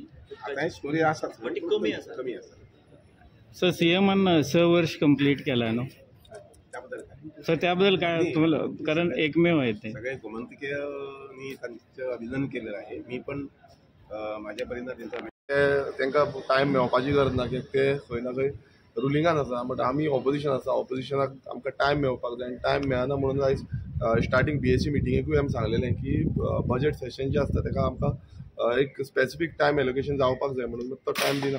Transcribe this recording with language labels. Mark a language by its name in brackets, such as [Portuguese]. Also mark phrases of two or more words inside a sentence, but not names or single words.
[Marathi] आता हे स्टोरी असतात पण ती कमी असतात. सर सीएमनं 6 वर्ष कंप्लीट केला ना, त्याबद्दल काय सर त्याबद्दल काय तुम्हाला, कारण एकमेव आहे ते. सगळे गोमंतकीयांनी त्यांचं अभिनंदन केलेलं आहे. मी पण माझ्यापर्यंत [Konkani] तांकां टायम मेळपाची गरज ना, कित्याक ते खंय ना खंय रुलिंगान आसा. बट आमी ऑपोजिशन आसा, ऑपोजिशनाक आमकां टायम मेळपाक जाय, आनी टायम मेळना म्हणून आयज स्टार्टींग BSc मिटिंगेकूय आमी सांगलेलें की [English] budget session [Konkani] जें आसता ताका आमकां एक [English] specific time allocation [Konkani] जावपाक जाय म्हणून तो टायम दिना.